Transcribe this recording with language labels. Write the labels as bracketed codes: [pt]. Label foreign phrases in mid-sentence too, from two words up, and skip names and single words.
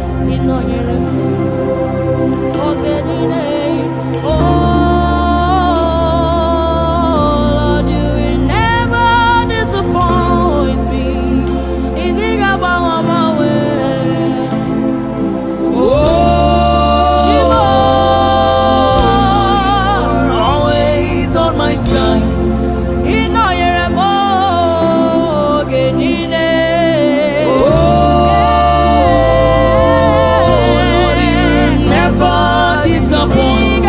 [en] You know you're a Oh, Lord, you will never disappoint me. You think about what my way. Oh, you are always on my side. [ig] Ị nọnyere m oge niile. [en] Oh, you never disappoint.